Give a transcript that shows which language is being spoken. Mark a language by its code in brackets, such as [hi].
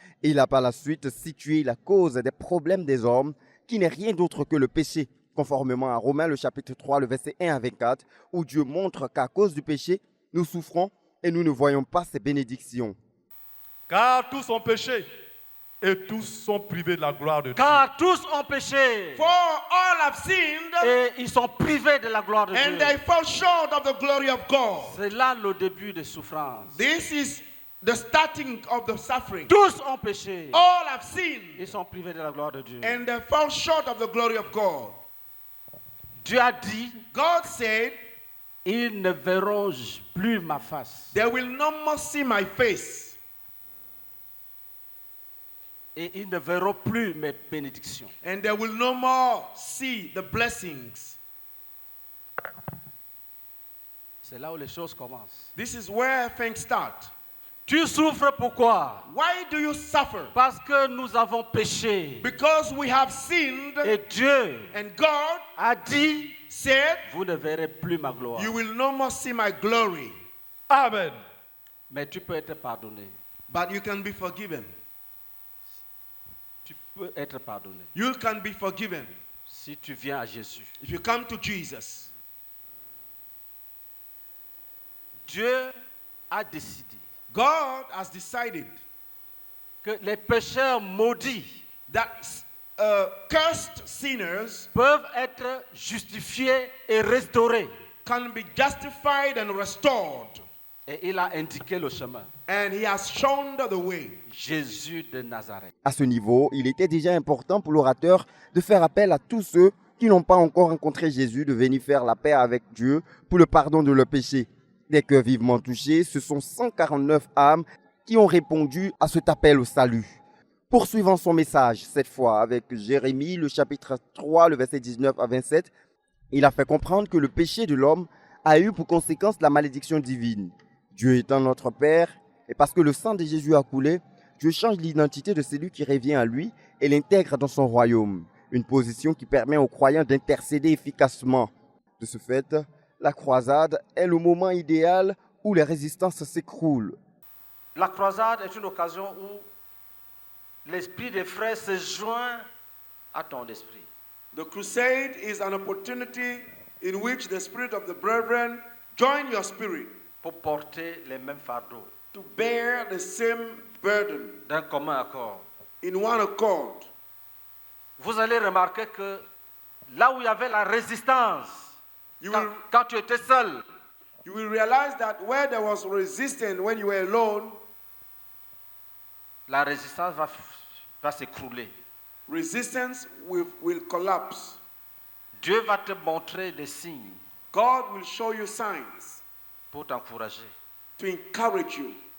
[fr] Il a par la suite situé la cause des problèmes des hommes qui n'est rien d'autre que le péché, conformément à Romains le chapitre 3, le verset 1 à 24, où Dieu montre qu'à cause du péché, nous souffrons et nous ne voyons pas ses bénédictions. Car tous ont péché et tous sont privés de la gloire de Dieu. Car tous ont péché [en] For all have sinned [fr] et ils sont privés de la gloire de [en] and they fall short of the glory of God. [fr] C'est là le début des souffrances. [en] This is the starting of the suffering. [fr] Tous ont péché. [en] All have sinned [fr] Ils sont privés de la gloire de Dieu. [en] and they fall short of the glory of God. [fr] Dieu a dit, [en] God said, [fr] ils ne verront plus ma face. [en] they will no more see my face [fr] Et ils ne verront plus mes bénédictions. [en] and they will no more see the blessings. [fr] C'est là où les choses commencent. [en] This is where things start. [fr] Tu souffres pourquoi? [en] Why do you suffer? [fr] Parce que nous avons péché. [en] Because we have sinned [fr] Et Dieu [en] and God [fr] a dit, [en] said, [fr] vous ne verrez plus ma gloire. [en] you will no more see my glory. [fr] Amen. Mais tu peux être pardonné. [en] But you can be forgiven. [fr] Tu peux être pardonné. [en] You can be forgiven [fr] Si tu viens à Jésus. [en] if you come to Jesus. [fr] Dieu a décidé [en] God has decided [fr] que les pécheurs maudits [en] that cursed sinners [fr] peuvent être justifiés et restaurés. [en] can be justified and restored. [fr] Et il a indiqué le chemin. [en] And He has shown the way. [fr] Jésus de Nazareth. À ce niveau, il était déjà important pour l'orateur de faire appel à tous ceux qui n'ont pas encore rencontré Jésus de venir faire la paix avec Dieu pour le pardon de leurs péchés. Des cœurs vivement touchés, ce sont 149 âmes qui ont répondu à cet appel au salut. Poursuivant son message, cette fois avec Jérémie, le chapitre 3, le verset 19 à 27, il a fait comprendre que le péché de l'homme a eu pour conséquence la malédiction divine. Dieu étant notre Père, et parce que le sang de Jésus a coulé, Dieu change l'identité de celui qui revient à lui et l'intègre dans son royaume. Une position qui permet aux croyants d'intercéder efficacement. De ce fait, la croisade est le moment idéal où les résistances s'écroulent. La croisade est une occasion où l'esprit des frères se joint à ton esprit. [en] The crusade is an opportunity in which the spirit of the brethren join your spirit [fr] Pour porter les mêmes fardeaux. [en] to bear the same burden [fr] D'un commun accord. [en] in one accord. [fr] Vous allez remarquer que là où il y avait la résistance, quand tu étais seul, [en] You will realize that where there was resistance when you were alone, [fr] la résistance va s'écrouler. [en] resistance will collapse. [fr] Dieu va te montrer des signes [en] God will show you signs [fr] pour t'encourager. [en] to encourage you.